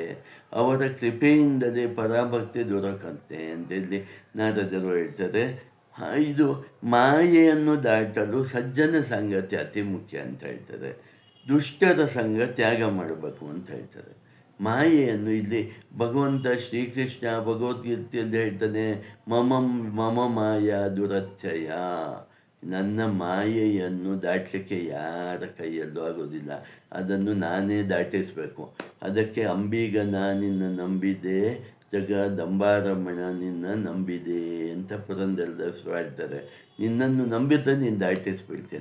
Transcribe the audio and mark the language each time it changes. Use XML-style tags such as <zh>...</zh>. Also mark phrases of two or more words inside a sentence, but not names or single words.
<kn>ಅವರ ಕೃಪೆಯಿಂದಲೇ ಪರಾಭಕ್ತಿ ದೊರಕುತ್ತೆ ಅಂತೇಳಿ ನಾರದರು ಹೇಳ್ತಾರೆ. ಇದು ಮಾಯೆಯನ್ನು ದಾಟಲು ಸಜ್ಜನ ಸಂಗತಿ ಅತಿ ಮುಖ್ಯ ಅಂತ ಹೇಳ್ತಾರೆ. ದುಷ್ಟರ ಸಂಘ ತ್ಯಾಗ ಮಾಡಬೇಕು ಅಂತ ಹೇಳ್ತಾರೆ. ಮಾಯೆಯನ್ನು ಇಲ್ಲಿ ಭಗವಂತ ಶ್ರೀಕೃಷ್ಣ ಭಗವದ್ಗೀತೆಯಲ್ಲಿ ಹೇಳ್ತಾನೆ,</kn> <sa>ಮಮ ಮಮ ಮಾಯಾ ದುರತ್ಯಯ.</sa> <kn>ನನ್ನ ಮಾಯೆಯನ್ನು ದಾಟಲಿಕ್ಕೆ ಯಾರ ಕೈಯಲ್ಲೂ ಆಗೋದಿಲ್ಲ. ಅದನ್ನು ನಾನೇ ದಾಟಿಸಬೇಕು. ಅದಕ್ಕೆ ಅಂಬೀಗ ನಾನಿನ್ನ ನಂಬಿದೆ, ಜಗದಂಬಾರಮಣ ನಿನ್ನ ನಂಬಿದೆ ಅಂತ ಪುರಂದರದಾಸರು ಹೇಳ್ತಾರೆ. ನಿನ್ನನ್ನು ನಂಬಿದ್ರೆ ನೀನು ದಾಟಿಸ್ಬಿಡ್ತೇನೆ.</kn>